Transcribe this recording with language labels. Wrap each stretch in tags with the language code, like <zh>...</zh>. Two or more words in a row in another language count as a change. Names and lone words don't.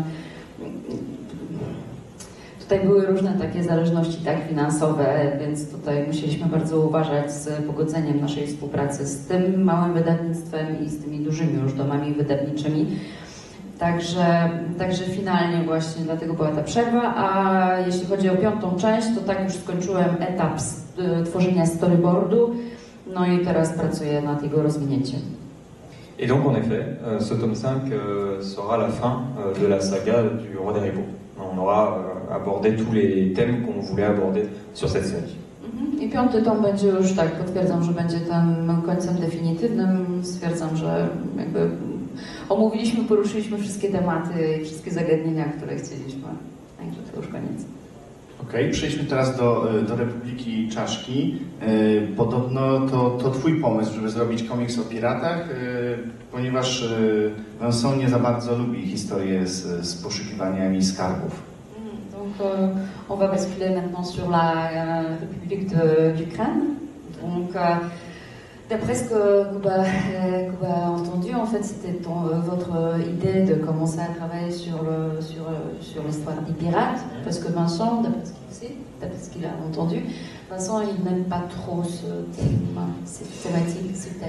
<pl>Tutaj były różne takie zależności finansowe, więc tutaj musieliśmy bardzo uważać z pogodzeniem naszej współpracy z tym małym wydawnictwem i z tymi dużymi już domami wydawniczymi. Także finalnie właśnie dlatego była ta przerwa, a jeśli chodzi o 5. część, to tak już skończyłem etap tworzenia storyboardu, no i teraz pracuję nad jego rozwinięciem.</pl> <fr>Et donc en effet, ce tome 5 sera la fin de la saga du Roi des Ribauds. On aura abordé tous les thèmes qu'on voulait aborder sur cette série.</fr> <pl>I 5. tom będzie już potwierdzam, że będzie tym końcem definitywnym. Stwierdzam, że jakby poruszyliśmy wszystkie tematy i wszystkie zagadnienia, które chcieliśmy. Także to już koniec. Okej, przejdźmy teraz do Republiki Czaszki. Podobno to twój pomysł, żeby zrobić komiks o piratach, ponieważ Vincent nie za bardzo lubi historię z poszukiwaniami skarbów.</pl> <fr>Donc on va basculer maintenant sur la République d'Ukraine. Donc d'après ce que Kuba a entendu, en fait, c'était votre idée de commencer à travailler sur l'histoire des pirates, parce que Vincent, d'après ce qu'il sait, d'après ce qu'il a entendu, Vincent, il n'aime pas trop cette thématique, ce thème.</fr>